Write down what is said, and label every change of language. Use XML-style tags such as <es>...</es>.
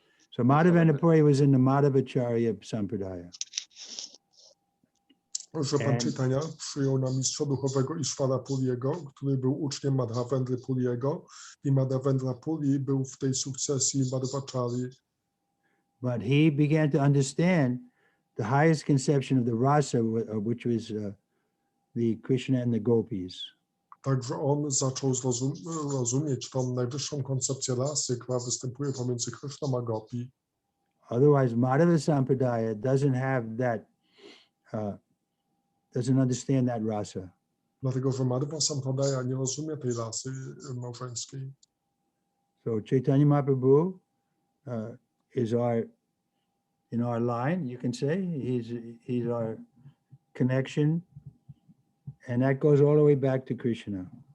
<en>So Madhavendra Puri was in the Madhavacharya Sampradaya.</en> <pl>że pan Chaitanya przyjął na mistrza duchowego Ishvara Puriego, który był uczniem Madhavendry Puriego i Madhavendra Puri był w tej sukcesji Madhvacharyi.</pl> <en>But he began to understand the highest conception of the rasa, which was the Krishna and the gopis.</en> <pl>Także on zaczął rozumieć tą najwyższą koncepcję rasy, która występuje pomiędzy Krishną a Gopi.</pl> <en>Otherwise, Madhava Sampradaya doesn't have that, doesn't understand that rasa.</en> <pl>Dlatego, że Madhava Sampradaya nie rozumie tej rasy małżeńskiej.</pl> <en>So Chaitanya Mahaprabhu is in our line, you can say. He's our connection, and that goes all the way back to Krishna.</en>